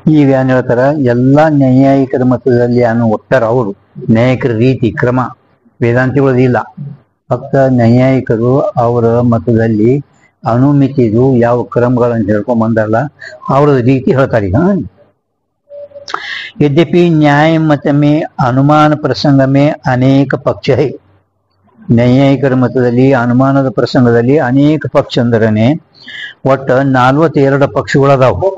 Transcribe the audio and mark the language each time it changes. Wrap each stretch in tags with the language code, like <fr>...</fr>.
<kn>ಈಗ ಏನ್ ಹೇಳ್ತಾರ, ಎಲ್ಲಾ ನ್ಯಾಯಿಕರ ಮತದಲ್ಲಿ ಏನು ಒಪ್ತಾರ ಅವರು. ನ್ಯಾಯಿಕರ ರೀತಿ ಕ್ರಮ ವೇದಾಂತಿಗಳದ್ದು ಇಲ್ಲ. ಫಕ್ತ ನ್ಯಾಯಿಕರು ಅವರ ಮತದಲ್ಲಿ ಅನುಮಿತಿದು ಯಾವ ಕ್ರಮಗಳನ್ನು ಹೇಳ್ಕೊಂಡ್ ಬಂದಾರಲ್ಲ ಅವ್ರ ರೀತಿ ಹೇಳ್ತಾರೆ.</kn> <hi>ಈಗ यद्यपि न्याय मत में अनुमान प्रसंग में अनेक पक्ष है.</hi> <kn>ನ್ಯಾಯಿಕರ ಮತದಲ್ಲಿ ಅನುಮಾನದ ಪ್ರಸಂಗದಲ್ಲಿ ಅನೇಕ ಪಕ್ಷ ಅಂದ್ರನೆ ಒಟ್ಟ 42 ಪಕ್ಷಗಳದಾವ.</kn>